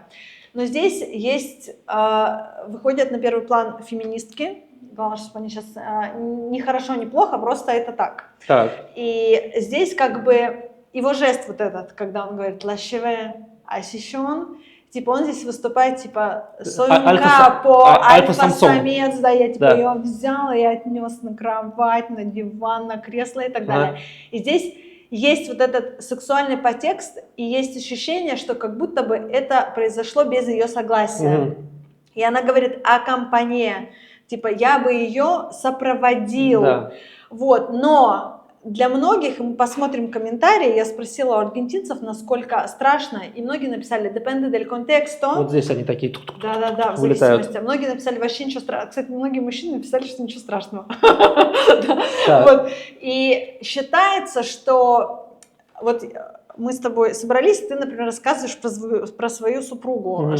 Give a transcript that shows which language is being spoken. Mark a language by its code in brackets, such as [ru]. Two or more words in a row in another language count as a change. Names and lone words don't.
[ru] Но здесь есть, выходят на первый план феминистки, главное, чтобы они сейчас не хорошо, не плохо, просто это так. так. И здесь как бы его жест вот этот, когда он говорит [es] «la cheve asishon», [ru] типа он здесь выступает типа [es] «soy un capo», [ru] альфа-самсон. альфа-самец, да, я типа Да. ее взял и отнес на кровать, на диван, на кресло и так Ага. далее. И здесь есть вот этот сексуальный подтекст, и есть ощущение, что как будто бы это произошло без ее согласия. Мгм. И она говорит «аккомпане», типа я бы ее сопроводил. Да. Вот, но для многих, мы посмотрим комментарии, я спросила у аргентинцев, насколько страшно, и многие написали [es] «depende del contexto». [ru] Вот здесь они такие тук-тук. Да, в вылетают. зависимости. Многие написали вообще ничего страшного. Кстати, многие мужчины написали, что ничего страшного. Так. Вот. И считается, что вот мы с тобой собрались, ты, например, рассказываешь про свою супругу, Мгм.